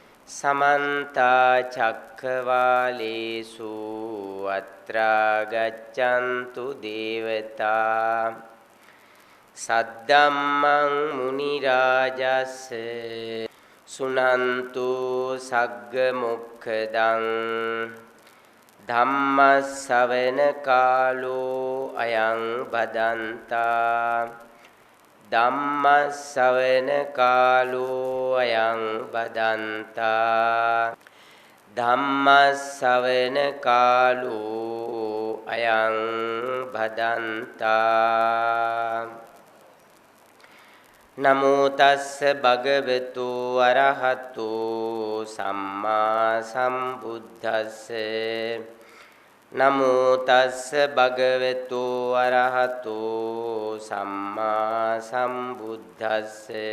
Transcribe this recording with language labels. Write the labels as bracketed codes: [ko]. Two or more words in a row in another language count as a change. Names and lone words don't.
[pi] समन्त चक्रवालेषु अत्र गच्छन्तु देवता सद्धम्मं मुनिराजस्य सुनन्तु सग्गमुखदं धम्मश्रवण कालो अयं भदन्ता ධම්මස්සවන කාලෝ අයං බදන්තා ධම්මස්සවන කාලෝ අයං බදන්තා නමෝ තස්ස භගවතු අරහතු සම්මා සම්බුද්දස්ස නමෝ තස්ස භගවතු අරහතු සම්මා සම්බුද්දස්ස